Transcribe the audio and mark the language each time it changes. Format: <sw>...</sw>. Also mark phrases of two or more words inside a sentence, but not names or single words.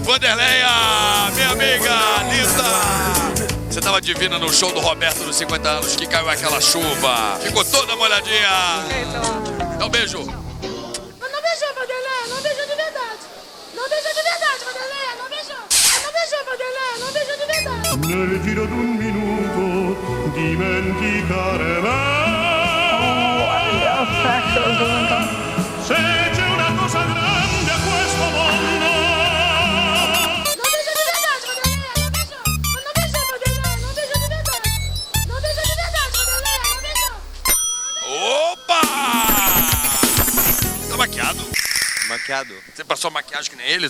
<pt>Vanderleia, minha amiga Lisa. Você tava divina no show do Roberto nos 50 anos que caiu aquela chuva. Ficou toda molhadinha. Dá um beijo. Mas não beijou, Vanderleia. Não beijou de verdade. Não beijou de verdade, Vanderleia. Não beijou. Não beijou, Vanderleia. Não beijou de verdade.</pt> <it>Nel giro d'un minuto dimenticare me. Se c'è una cosa grande a questo mondo.</it> <pt>Não beijou de verdade, Vanderleia. Não beijou. Não beijou, Vanderleia. Não beijou de verdade. Não beijou de verdade, Vanderleia. Não beijou. Opa! Tá maquiado? Maquiado. Você passou maquiagem que nem eles?</pt>